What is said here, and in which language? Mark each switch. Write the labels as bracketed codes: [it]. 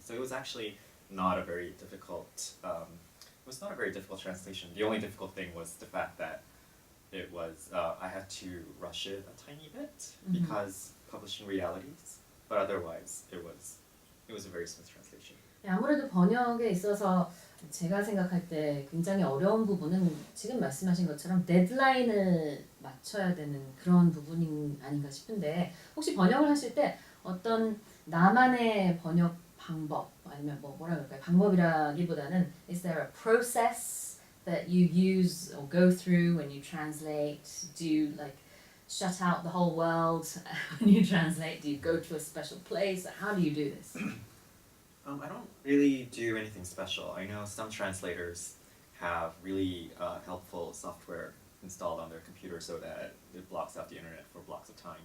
[en] So it was actually not a very difficult. It was not a very difficult translation. The only difficult thing was the fact that it was I had to rush it a tiny bit because publishing realities, but otherwise it was a very smooth translation. [ko] 네, 아무래도 번역에 있어서 제가 생각할 때 굉장히 어려운 부분은 지금 말씀하신 것처럼 데드라인을 맞춰야 되는 그런 부분이 아닌가 싶은데 혹시 번역을 하실 때 어떤 나만의 번역 방법 아니면 뭐라 그럴까요? 방법이라기보다는 [en] is there a process that you use or go through when you translate? Do you like shut out the whole world when you translate? Do you go to a special place? How do you do this? I don't really do anything special. I know some translators have really helpful software installed on their computer so that it blocks out the internet for blocks of time.